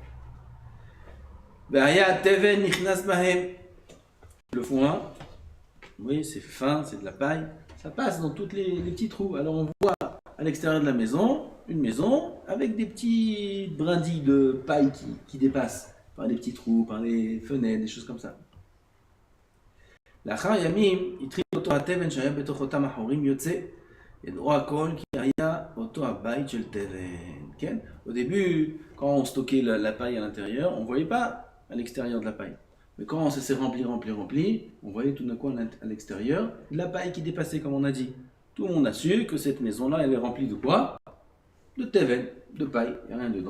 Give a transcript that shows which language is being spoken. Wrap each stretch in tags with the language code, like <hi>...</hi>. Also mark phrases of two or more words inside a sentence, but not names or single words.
<fr>Le foin, oui, c'est fin, c'est de la paille, ça passe dans tous les petits trous. Alors on voit à l'extérieur de la maison, une maison avec des petits brindilles de paille qui dépassent par les petits trous, par les fenêtres, des choses comme ça.</fr> <he>לאחר ימים התחיל אותו התבן שהיה בתוך אותם החורים יוצא, ידעו הכל כי היה אותו הבית של תבן. כן?</he> <fr>Au début, quand on stockait la paille à l'intérieur, on ne voyait pas à l'extérieur de la paille. Mais quand ça s'est rempli, on voyait tout d'un coup à l'extérieur de la paille qui dépassait, comme on a dit. Tout le monde a su que cette maison-là, elle est remplie de quoi? De teven, de paille, il n'y a rien dedans.</fr>